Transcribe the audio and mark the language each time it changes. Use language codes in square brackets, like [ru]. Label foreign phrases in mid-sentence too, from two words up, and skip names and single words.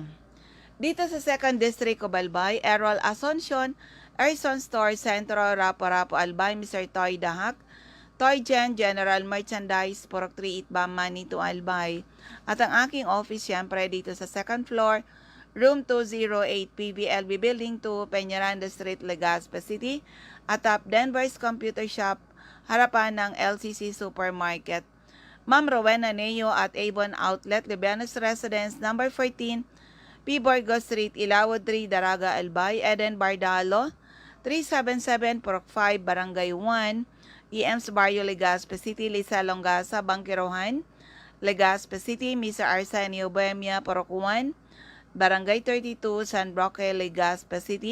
[tl] Dito sa 2nd District of Albay, Errol Asuncion, Erson Store, Centro, Rapo-Rapo, Albay. Mr. Toy Dahak, Toy Gen, General Merchandise, Purok 3 Itbam, Manito, Albay. At ang aking office, syempre, dito sa 2nd floor, Room 208, PBLB Building 2, Peñaranda Street, Legazpi City. At top Denver's Computer Shop, harapan ng LCC Supermarket. Ma'am Rowena Neo at Avon Outlet, Libianos Residence, number 14, P. Borgo Street, Ilawod 3, Daraga, Albay. Eden Bardalo, 377, Purok 5, Barangay 1, EMS Barrio, Legazpi City. Lisa Longasa, Bangkirohan, Legazpi City. Mr. Arsenio Bohemia, Purok 1, Barangay 32, San Roque, Legazpi City.